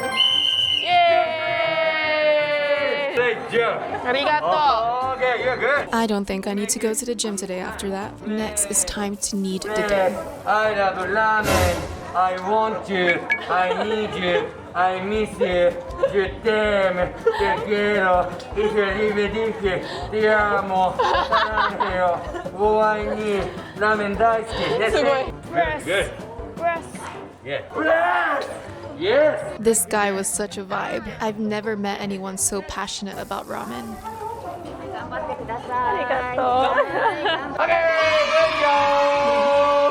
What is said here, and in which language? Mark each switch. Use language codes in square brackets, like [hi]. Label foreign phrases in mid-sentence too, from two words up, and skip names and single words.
[en] Yay! Great job. Arigato. Okay, you're good. I don't think I need to go to the gym today after that. Next is time to knead the dough. I love ramen. I want you. I need you. I miss you. [fr] Je t'aime. [es] Te quiero. Y feliz Te amo. [en] Saranheo. Oai [ja] ラーメン大好き. [en] Press. Good. Press. Yeah. Press. Yes. This guy was such a vibe. I've never met anyone so passionate about ramen. Okay, good job.